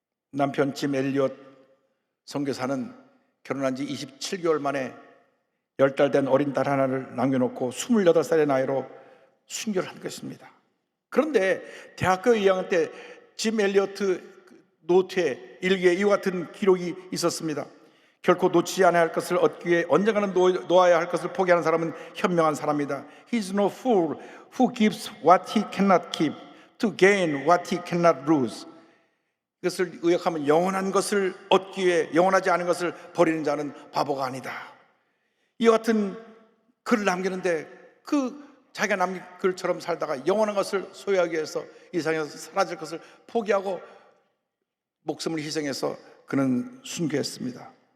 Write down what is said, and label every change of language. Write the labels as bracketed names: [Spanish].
[Korean] 남편 짐 엘리엇 선교사는 결혼한 지 27개월 만에 10달 된 어린 딸 하나를 남겨놓고 28살의 나이로 순교를 한 것입니다. 그런데 대학교 2학년 때 짐 엘리어트 노트에 일기에 이와 같은 기록이 있었습니다. 결코 놓치지 않아야 할 것을 얻기 위해 언젠가는 놓아야 할 것을 포기하는 사람은 현명한 사람이다. [English] He's no fool who gives what he cannot keep to gain what he cannot lose. [Korean] 이것을 의역하면 영원한 것을 얻기 위해 영원하지 않은 것을 버리는 자는 바보가 아니다. 이와 같은 글을 남기는데 자기가 남긴 글처럼 살다가 영원한 것을 소유하기 위해서 이 세상에서 사라질 것을 포기하고 목숨을 희생해서 그는 순교했습니다.